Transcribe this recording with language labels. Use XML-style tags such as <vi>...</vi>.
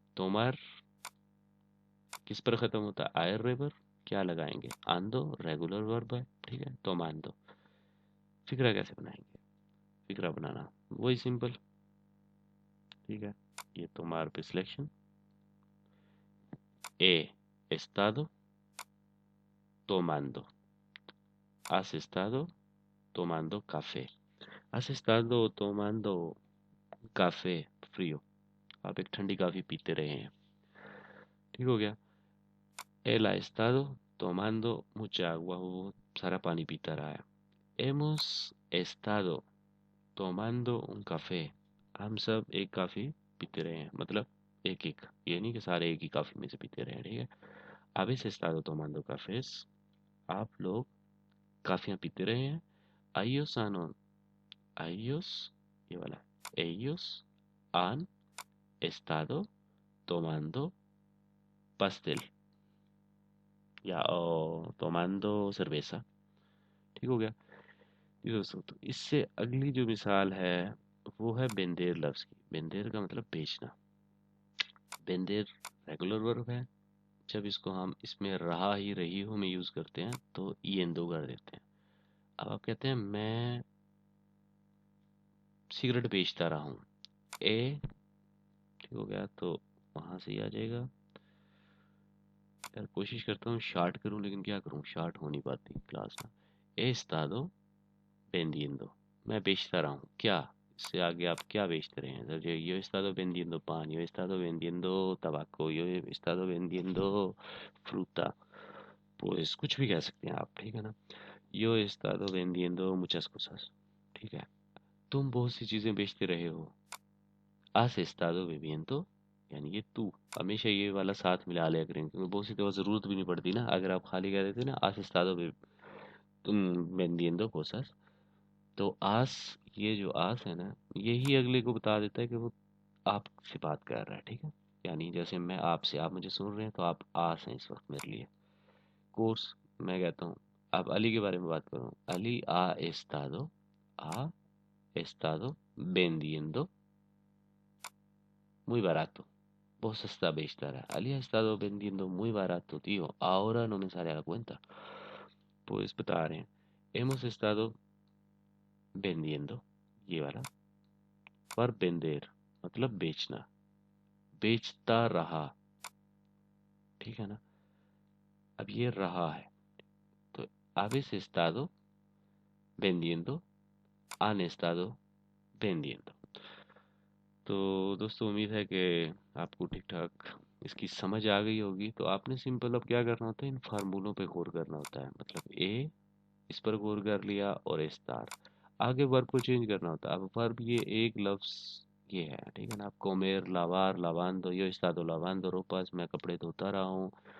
<hi>तोमार किस पर ख़त्म होता है, आयर रे पर। क्या लगाएंगे, आंदो, रेगुलर वर्ब है। ठीक है, तोमांदो। फिक्रा कैसे बनाएंगे, फिक्रा बनाना वही सिंपल। ठीक है, ये तोमार पे selection.</hi> <es>ए estado tomando, has estado tomando café, has estado tomando café frío,</es> <hi>आप एक ठंडी काफ़ी पीते रहे हैं। ठीक हो गया,</hi> <es>él ha estado tomando mucha agua,</es> <hi>वो सारा पानी पीता रहा है।</hi> <es>hemos estado tomando un café,</es> <hi>हम सब एक काफ़ी पीते रहे हैं, मतलब एक एक, ये नहीं कि सारे एक ही काफ़ी में से पीते रहे हैं। ठीक है,</hi> <es>habéis estado tomando cafés,</es> <hi>आप लोग काफ़ियाँ पीते रहे हैं।</hi> <es>ellos han, ellos,</es> <hi>ये वाला,</hi> <es>ellos han estado tomando pastel, या tomando cerveza।</es> <hi>ठीक हो गया ये दोस्तों। तो इससे अगली जो मिसाल है वो है बेंदेर लफ्ज़ की। बेंदेर का मतलब बेचना। बेंदेर रेगुलर वर्ब है, जब इसको हम इसमें रहा ही रही हो में यूज़ करते हैं तो येंदो कर देते हैं। अब आप कहते हैं मैं सिगरेट बेचता रहा हूँ, ए। ठीक हो गया, तो वहाँ से ही आ जाएगा। यार कोशिश करता हूँ शार्ट करूँ, लेकिन क्या करूँ, शार्ट हो नहीं पाती क्लास ना।</hi> <es>ए estado vendiendo,</es> <hi>मैं बेचता रहा हूँ क्या, इससे आगे आप क्या बेचते रहे हैं।</hi> <es>तो yo he estado vendiendo pan, yo he estado vendiendo tabaco, yo he estado vendiendo fruta, pues</es> <hi>कुछ भी कह सकते हैं आप। ठीक है ना,</hi> <es>yo he estado vendiendo muchas cosas।</es> <hi>ठीक है, तुम बहुत सी चीज़ें बेचते रहे हो।</hi> <es>has estado bebiendo,</es> <hi>यानी ये तू, हमेशा ये वाला साथ मिला लिया करेंगे, क्योंकि बहुत सी दफ़ा ज़रूरत भी नहीं पड़ती ना, अगर आप खाली कह देते ना</hi> <es>has estado</es> <hi>तुम</hi> <es>vendiendo cosas,</es> <hi>तो आस, ये जो आस है ना, यही अगले को बता देता है कि वो आपसे बात कर रहा है। ठीक है, यानी जैसे मैं आपसे, आप मुझे सुन रहे हैं, तो आप आस हैं इस वक्त मेरे लिए। कोर्स, मैं कहता हूँ, अब अली के बारे में बात करूँ, अली</hi> <es>आ estado vendiendo muy barato,</es> <hi>बहुत सस्ता बेचता रहा।</hi> <es>अली ha estado vendiendo muy barato, tío, ahora no me sale a la cuenta।</es> <hi>pues बता रहे हैं,</hi> <es>hemos estado vendiendo,</es> <hi>ये वाला, पर vender मतलब बेचना, बेचता रहा, ठीक है ना। अब ये रहा है, तो</hi> <es>habéis estado vendiendo, han estado vendiendo।</es> <hi>तो दोस्तों उम्मीद है कि आपको ठीक ठाक इसकी समझ आ गई होगी। तो आपने सिंपल अब क्या करना होता है, इन फार्मूलों पे गौर करना होता है। मतलब ए, इस पर गौर कर लिया, और ए स्टार। आगे वर्ब को चेंज करना होता है। अब वर्ब ये एक लफ्स ये है, ठीक है ना। आप कोमेर, लावार, लावांदो,</hi> <es>यो estado lavando ropas,</es> <hi>मैं कपड़े धोता रहा हूँ।</hi>